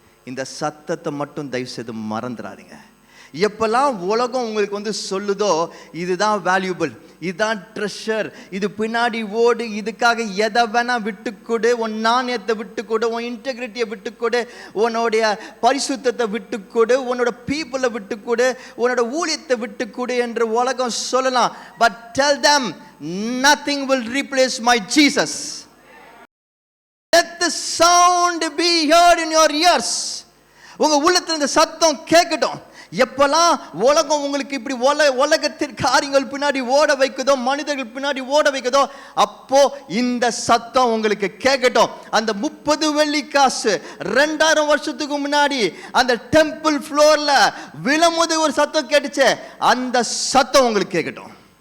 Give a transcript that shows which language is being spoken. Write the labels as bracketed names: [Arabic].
[Tamil] இந்த சத்தத்தை மட்டும் தயவு செய்து மறந்துடாதீங்க. எப்பெல்லாம் உலகம் உங்களுக்கு சொல்லுதோ இதுதான் வேல்யூபிள், இதுதான் ட்ரெஷர், இது பின்னாடி ஓடு, இதுக்காக எதை வேணா விட்டுக்கொடு, உன் நாணயத்தை விட்டுக்கொடு, உன் இன்டெகிரிட்டியை விட்டுக்கொடு, உன்னுடைய பரிசுத்தத்தை விட்டுக்கொடு, உன்னோட பீப்புளை விட்டுக்கொடு, உன்னோட ஊழியத்தை விட்டுக்கொடு என்று உலகம் சொல்லலாம். [English] But tell them nothing will replace my Jesus. Let the sound be heard in your ears. [Tamil] உங்க உள்ளத்துல இந்த சத்தம் கேட்கட்டும். எப்பெல்லாம் உலகம் உங்களுக்கு இப்படி உலகத்தின் காரியங்கள் பின்னாடி ஓட வைக்குதோ, மனிதர்கள் பின்னாடி ஓட வைக்குதோ, அப்போ இந்த சத்தம் உங்களுக்கு கேட்கட்டும். அந்த 30 வெள்ளி காசு 2000 வருஷத்துக்கு முன்னாடி அந்த டெம்பிள் ஃப்ளோர்ல விழும்போது ஒரு சத்தம் கேட்டுச்சு, அந்த சத்தம் உங்களுக்கு கேட்கட்டும்.